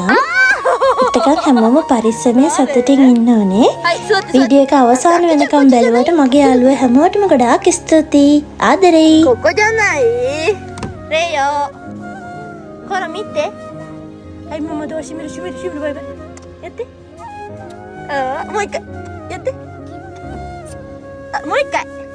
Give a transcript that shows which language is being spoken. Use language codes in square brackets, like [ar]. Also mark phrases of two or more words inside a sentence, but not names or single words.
[si] එතකන් හැමෝම පරිස්සමෙන් සතුටින් ඉන්න ඕනේ. වීඩියෝ එක අවසාන වෙනකම් බැලුවට මගේ යාළුවෝ හැමෝටම ගොඩාක් ස්තුතියි. ආදරෙයි. [ja] ここじゃないレイヨほら見てはいママドア閉める閉める閉めるバイバイやってもう一回やってもう一回